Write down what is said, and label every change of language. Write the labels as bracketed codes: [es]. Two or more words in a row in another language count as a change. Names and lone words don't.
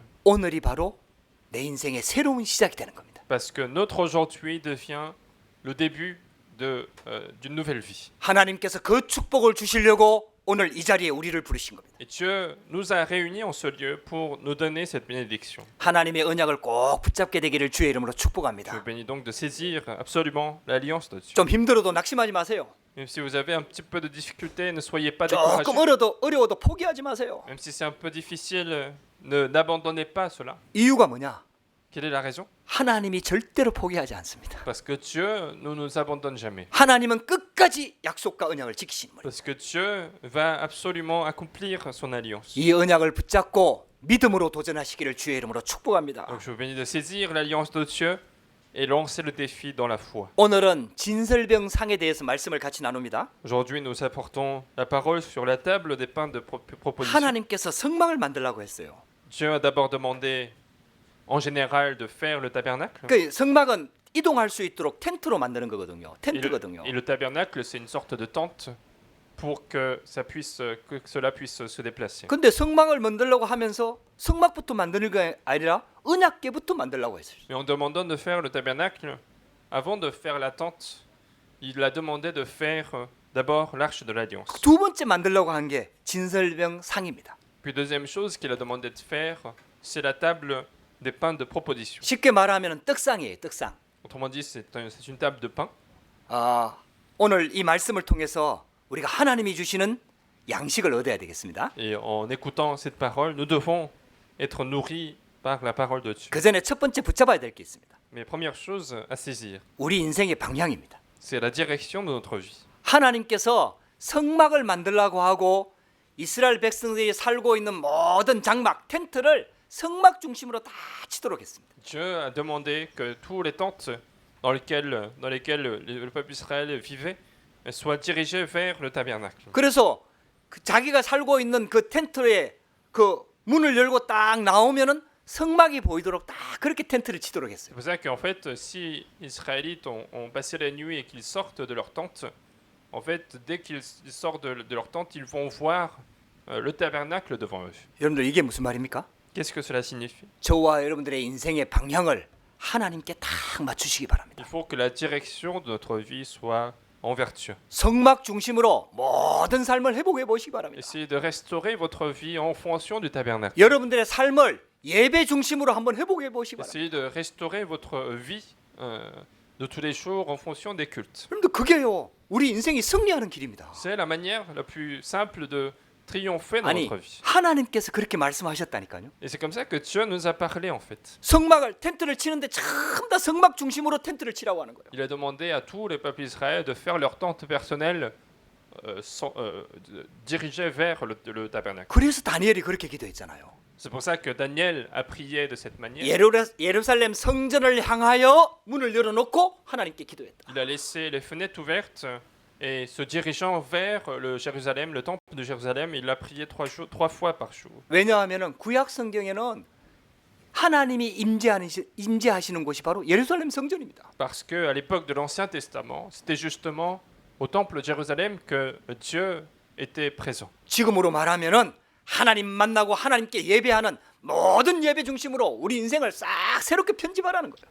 [ko] 오늘이 바로 내 인생의 새로운 시작이 되는 겁니다. [fr] Parce que notre aujourd'hui devient le début d'une nouvelle vie. [ko] 하나님께서 그 축복을 주시려고 오늘 이 자리에 우리를 부르신 겁니다. [fr] Et Dieu nous a réunis en ce lieu pour nous donner cette bénédiction. [ko] 하나님의 언약을 꼭 붙잡게 되기를 주의 이름으로 [fr] Je [ko] 축복합니다. [fr] bénis donc de saisir absolument l'alliance de Dieu. [ko] 좀 힘들어도 낙심하지 마세요. [fr] Même si vous avez un petit peu de difficulté, ne soyez pas découragés. [ko] 조금 어려워도 포기하지 마세요. [fr] Même si c'est un peu difficile, n'abandonnez pas cela. [ko] 이유가 뭐냐? [fr] Quelle est la raison? [ko] 하나님이 절대로 포기하지 않습니다. [fr] Parce que Dieu ne nous abandonne jamais. [ko] 하나님은 끝까지 약속과 언약을 지키시는 분이에요. [fr] Parce que Dieu va absolument accomplir son alliance. [ko] 이 언약을 붙잡고 믿음으로 도전하시기를 주의 이름으로 축복합니다. [fr] Donc je vous bénis de saisir l'alliance de Dieu et lancer le défi dans la foi. [ko] 오늘은 진설병 상에 대해서 말씀을 같이 나눕니다. [fr] Aujourd'hui, nous apportons la parole sur la table des pains de proposition. [ko] 하나님께서 성막을 만들라고 했어요. [fr] Dieu a d'abord demandé en général de faire le tabernacle. [ko] 그 성막은 이동할 수 있도록 텐트로 만드는 거거든요. [fr] Et [ko] 텐트거든요. [fr] le tabernacle, c'est une sorte de tente pour que cela puisse se déplacer. [ko] 근데 성막을 만들려고 하면서 성막부터 만드는 게 아니라 언약궤부터 만들려고 했어요. [fr] Mais en demandant de faire le tabernacle, avant de faire la tente, il a demandé de faire d'abord l'arche de l'alliance. [ko] 두 번째 만들려고 한 게 진설병 상입니다. [fr] Puis deuxième chose qu'il a demandé de faire, c'est la table des pains de proposition. [ko] 쉽게 말하면 떡상이에요. 떡상. [fr] Autrement dit, c'est une table de pain. [ko] 오늘 이 말씀을 통해서 우리가 하나님이 주시는 양식을 얻어야 되겠습니다. [fr] Et en écoutant cette parole, nous devons être nourris par la parole de Dieu. [ko] 그 전에 첫 번째 붙잡아야 될 게 있습니다. [fr] Mais première chose à saisir, [ko] 우리 인생의 방향입니다. [fr] c'est la direction de notre vie. [ko] 하나님께서 성막을 만들라고 하고 이스라엘 백성들이 살고 있는 모든 장막, 텐트를 성막 중심으로 다 치도록 했습니다. [fr] Dieu a demandé que tous les tentes dans lesquelles le peuple d'Israël vivait soient dirigées vers le tabernacle. [ko] 그래서 그 자기가 살고 있는 그 텐트에 그 문을 열고 딱 나오면은 성막이 보이도록 딱 그렇게 텐트를 치도록 [fr] C'est [ko] 했어요. [fr] pour ça qu'en fait, si les Israélites ont passé la nuit et qu'ils sortent de leur tente, en fait, dès qu'ils sortent de leur tente, ils vont voir le tabernacle devant eux. [ko] 여러분들 이게 무슨 말입니까? [fr] Qu'est-ce que cela signifie? [ko] 저와 여러분들의 인생의 방향을 하나님께 딱 맞추시기 바랍니다. [fr] Il faut que la direction de notre vie soit envers Dieu. [ko] 성막 중심으로 모든 삶을 회복해 보시기 바랍니다. [fr] Essayez de restaurer votre vie en fonction du tabernacle. [ko] 여러분들의 삶을 예배 중심으로 한번 회복해 보시기 바랍니다. [fr] Essayez de restaurer votre vie de tous les jours en fonction des cultes. [ko] 여러분들 그게요 우리 인생이 승리하는 길입니다. [fr] C'est la manière la plus simple de triompher dans [ko] 아니 [fr] notre vie. [ko] 하나님께서 그렇게 말씀하셨다니까요. [fr] Et c'est comme ça que Dieu nous a parlé en fait. [ko] 성막을 텐트를 치는데 전부 다 성막 중심으로 텐트를 치라고 하는 거예요. [fr] Il a demandé à tous les peuples d'Israël de faire leur tente personnelle dirigée vers le tabernacle. [ko] 그래서 다니엘이 그렇게 기도했잖아요. [fr] C'est pour ça que Daniel a prié de cette manière. [ko] 예루살렘 성전을 향하여 문을 열어놓고 하나님께 기도했다. [fr] Il a laissé les fenêtres ouvertes et se dirigeant vers le temple de Jérusalem, il a prié trois fois par jour. [ko] 왜냐하면 구약 성경에는 하나님이 임재하시는 곳이 바로 예루살렘 성전입니다. [fr] Parce que à l'époque de l'Ancien Testament, c'était justement au temple de Jérusalem que Dieu était présent. [ko] 지금으로 말하면은 하나님 만나고 하나님께 예배하는 모든 예배 중심으로 우리 인생을 싹 새롭게 편집하라는 거예요.